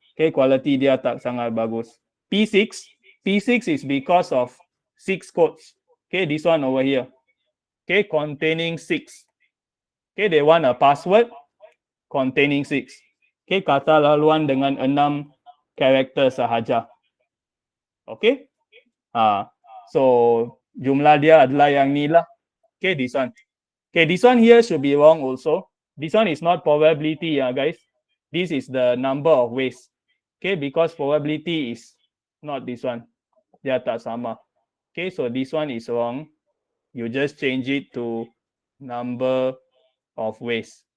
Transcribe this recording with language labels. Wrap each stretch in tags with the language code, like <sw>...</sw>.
<ms>Okay, quality dia tak sangat bagus.</ms> <en>P6 is because of 6 codes. Okay, this one over here. Okay, containing 6. Okay, they want a password containing 6.</en> <ms>Okay, kata laluan dengan 6 karakter sahaja. Okay, so jumlah dia adalah yang ni lah.</ms> <en>Okay, this one. Okay, this one here should be wrong also. This one is not probability, guys. This is the number of ways. Okay, because probability is not this one.</en> <ms>Dia tak sama.</ms> <en>Okay, so this one is wrong. You just change it to number of ways.</en>